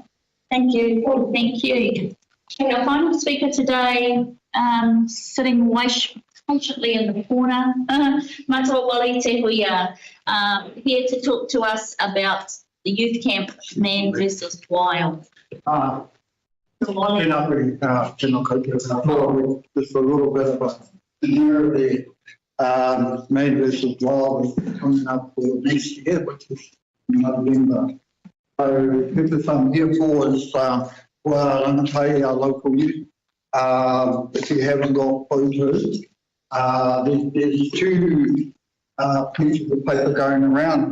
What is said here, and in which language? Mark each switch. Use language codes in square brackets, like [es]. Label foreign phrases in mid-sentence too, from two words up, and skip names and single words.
[en] Thank you. Well, thank you. Okay, our final speaker today, sitting patiently in the corner, Matua Wali Te Huia, here to talk to us about the youth camp, Man versus Wild. [mi] Tēnā koe, tēnā koutou. [en] Just a little bit of a year there. Main versus wild is coming up for next year, which is November. So the purpose I'm here for is for Rangatai, our local youth. If you haven't got photos, there's two pieces of paper going around.